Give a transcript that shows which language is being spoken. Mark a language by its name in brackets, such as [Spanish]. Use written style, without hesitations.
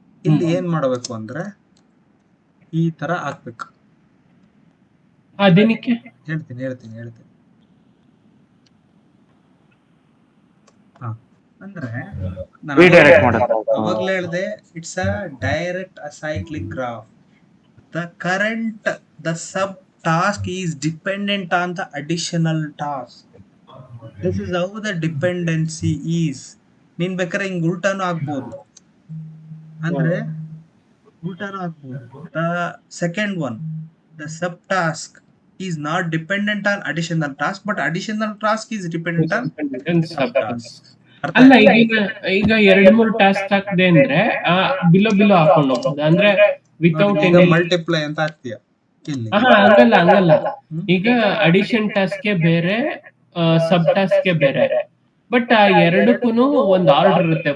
[Kannada] ಇಲ್ಲಿ ಏನ್ ಮಾಡಬೇಕು ಅಂದ್ರೆ ಈ ತರ ಹಾಕ್ಬೇಕು. ಅದೇನಕ್ಕೆ ಹೇಳ್ತೀನಿ. ಅಂದ್ರೆ ನಾನು Redirect ಮಾಡೋದು. ಅವಾಗ್ಲೇ ಹೇಳಿದೆ, [English] It's a direct acyclic graph. The sub task is dependent on the additional task. This is how the dependency is. [Kannada] ನೀನ್ ಬೇಕಾದ್ರೆ ಹಿಂಗ್ ಉಲ್ಟಾನು ಆಗ್ಬೋದು, ಅಂದ್ರೆ ಉಲ್ಟಾನು ಆಗ್ಬೋದು. [English] The second one, the sub task is not dependent on additional task, but additional task is dependent on sub task. [Kannada] ಅಲ್ಲ, ಈಗ 2-3 task ಹಾಕ್ದೆ ಅಂದ್ರೆ ಬಿಲೋ ಹಾಕೊಂಡು ಹೋಗ್ಬೋದು, ಅಂದ್ರೆ ವಿತೌಟ್ ಈಗ ಮಲ್ಟಿಪ್ಲೈ ಅಂತ ಹಾಕ್ತೀಯ ಇಲ್ಲಿ. ಹಂಗಲ್ಲ. ಈಗ ಅಡಿಷನ್ ಟಾಸ್ಕ್ ಬೇರೆ, ಸಬ್ ಟಾಸ್ಕ್ ಬೇರೆ. ಬಟ್ ಆ ಎರಡಕ್ಕೂ ಒಂದು ಆರ್ಡರ್ ಇರುತ್ತೆ.